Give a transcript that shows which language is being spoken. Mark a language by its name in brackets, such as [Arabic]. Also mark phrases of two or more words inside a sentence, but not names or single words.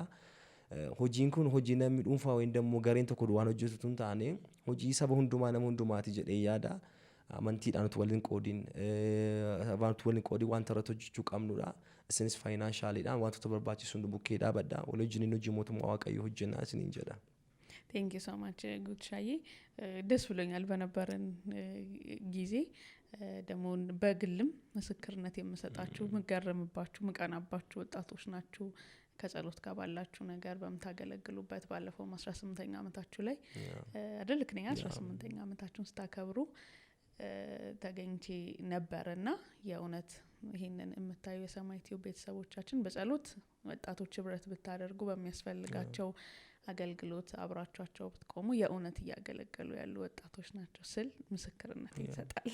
[Oromo] Hojiin kun hojii namni dhuunfaa wayin ደግሞ gareen tokko waan hojjetu tun taane hojii saba hundumaa nama hundumaati jedhee yaada. Amantiidhaan utuu waliin qoodiin wanta irratti hojjechuu qabnudha. Isinis faayinanshaaliidhaan wantoota barbaachisu bukkee dhaabadha. Wal wajjiniin hojii mootummaa waaqayyoo hojjennaa isiniin jedha. [English] thank you so much [Amharic] ጉድሻዬ፣ ደስ ብሎኛል በነበረን ጊዜ። ደግሞ በግልም ምስክርነት የምሰጣችሁ ምገረምባችሁ ምቀናባችሁ ወጣቶች ናችሁ። ከጸሎት ጋር ባላችሁ ነገር በመታገለግሉበት ባለፈው 18ኛ ዓመታችሁ ላይ አይደልክ ነኝ 18ኛ ዓመታችሁን ስታከብሩ ተገኝቼ ነበርና የእውነት ይሄንን የምታዩ የሰማይ ቲዩብ ቤተሰቦቻችን በጸሎት ወጣቶች ህብረት ብታደርጉ በሚያስፈልጋቸው አገልግሎት አብራቻቸው ብትቆሙ የእውነት እያገለገሉ ያሉ ወጣቶች ናቸው ስል ምስክርነት ይሰጣል።